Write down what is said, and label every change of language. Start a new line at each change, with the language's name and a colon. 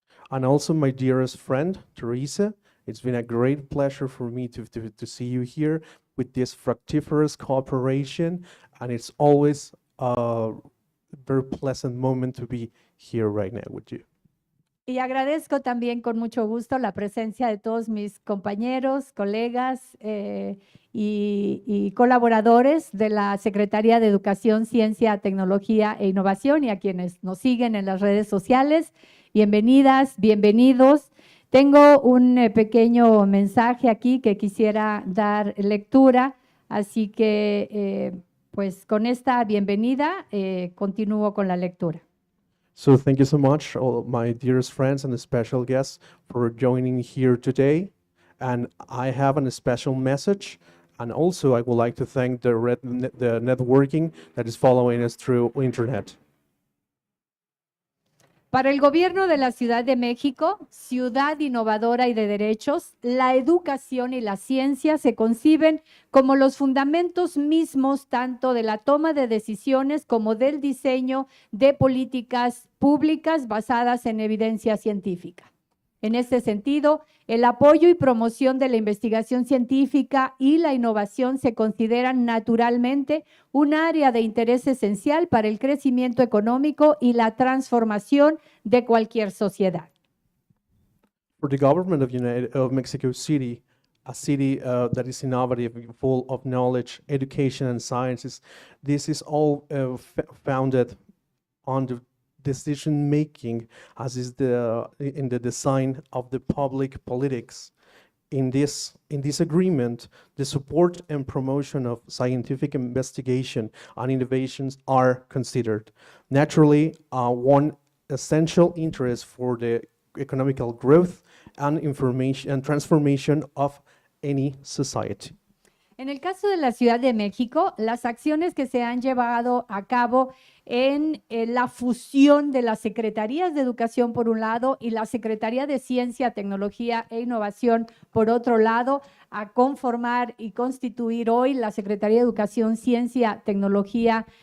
English: And also my dearest friend, Teresa, it's been a great pleasure for me to see you here with this fructiferous cooperation, and it's always a very pleasant moment to be here right now with you.
Spanish: Y agradezco también con mucho gusto la presencia de todos mis compañeros, colegas y colaboradores de la Secretaría de Educación, Ciencia, Tecnología e Innovación y a quienes nos siguen en las redes sociales. Bienvenidas, bienvenidos. Tengo un pequeño mensaje aquí que quisiera dar lectura, así que pues con esta bienvenida continúo con la lectura.
English: So thank you so much, all my dearest friends and special guests, for joining here today. And I have a special message. And also I would like to thank the networking that is following us through internet.
Spanish: Para el Gobierno de la Ciudad de México, ciudad innovadora y de derechos, la educación y la ciencia se conciben como los fundamentos mismos tanto de la toma de decisiones como del diseño de políticas públicas basadas en evidencia científica. En este sentido, el apoyo y promoción de la investigación científica y la innovación se consideran naturalmente un área de interés esencial para el crecimiento económico y la transformación de cualquier sociedad.
English: For the government of Mexico City, a city that is innovative, full of knowledge, education, and sciences, this is all founded on the decision making, as is in the design of the public politics. In this agreement, the support and promotion of scientific investigation and innovations are considered. Naturally, one essential interest for the economical growth and information and transformation of any society.
Spanish: En el caso de la Ciudad de México, las acciones que se han llevado a cabo en la fusión de las Secretarías de Educación por un lado y la Secretaría de Ciencia, Tecnología e Innovación por otro lado, a conformar y constituir hoy la Secretaría de Educación, Ciencia, Tecnología